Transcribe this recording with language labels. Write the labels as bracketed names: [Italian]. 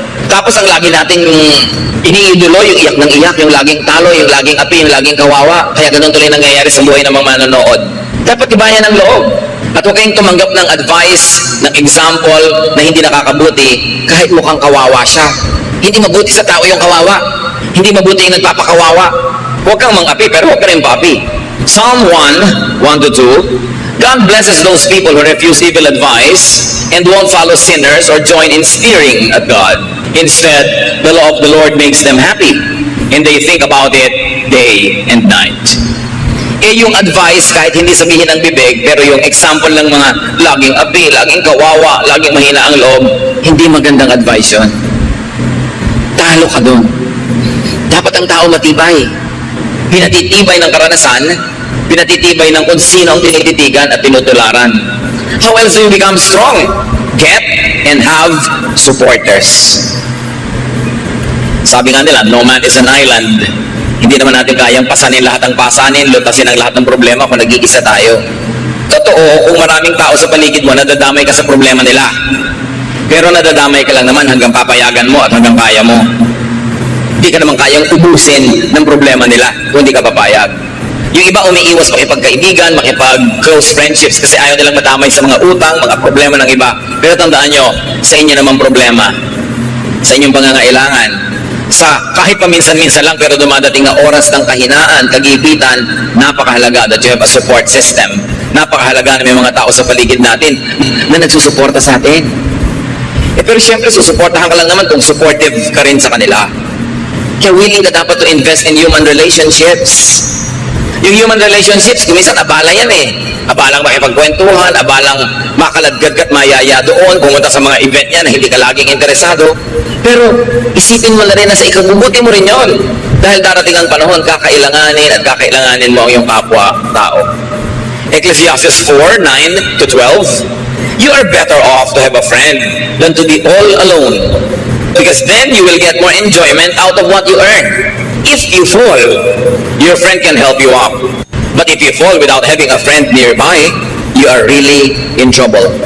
[Filipino] Tapos ang lagi nating iniidolo, yung iyak ng iyak, yung laging talo, yung laging api, yung laging kawawa. Kaya ganun tuloy nangyayari sa buhay ng mga manonood. Dapat ibayan ng loob. At huwag kayong tumanggap ng advice, ng example na hindi nakakabuti kahit mukhang kawawa siya. Hindi mabuti sa tao yung kawawa. Hindi mabuti yung nagpapakawawa. Huwag kang mang-api, pero huwag ka rin pa-api. [English] Psalm 1:1-2, God blesses those people who refuse evil advice and won't follow sinners or join in sneering at God. Instead, the law of the Lord makes them happy, and they think about it day and night. [Filipino] Yung advice, kahit hindi sabihin ng bibig, pero yung example ng mga laging api, laging kawawa, laging mahina ang loob, hindi magandang advice yun. Talo ka dun. Dapat ang tao matibay. Pinatitibay ng karanasan, pinatitibay ng kung sino ang tinititigan at tinutularan. [English] How else do you become strong? Get and have supporters. [Filipino] Sabi nga nila, [English] no man is an island. [Filipino] Hindi naman natin kayang pasanin lahat ng pasanin, lutasin ang lahat ng problema kung nag-iisa tayo. Totoo, kung maraming tao sa paligid mo, nadadamay ka sa problema nila. Pero nadadamay ka lang naman hanggang papayagan mo at hanggang kaya mo. Hindi ka naman kayang ubusin ng problema nila kung hindi ka papayag. Yung iba umiiwas makipagkaibigan, makipag-close friendships kasi ayaw nilang madamay sa mga utang, mga problema ng iba. Pero tandaan nyo, sa inyo naman problema, sa inyong pangangailangan, sa kahit paminsan-minsan lang pero dumadating na oras ng kahinaan, kagipitan, napakahalaga [English] that you have a support system. [Filipino] Napakahalaga na may mga tao sa paligid natin na nagsusuporta sa atin. Pero siyempre, susuportahan ka lang naman kung supportive ka rin sa kanila. Kaya willing ka dapat [English] to invest in human relationships. [Filipino] Yung human relationships, kuminsan abala yan eh. Abalang makipagkwentuhan, abalang makaladgad at mayaya doon, pumunta sa mga event yan na hindi ka laging interesado. Pero isipin mo na rin na sa ikabubuti mo rin yon. Dahil darating ang panahon, kakailanganin at kakailanganin mo ang iyong kapwa-tao. [English] Ecclesiastes 4:9-12, you are better off to have a friend than to be all alone. Because then you will get more enjoyment out of what you earn. If you fall, your friend can help you up. But if you fall without having a friend nearby, you are really in trouble.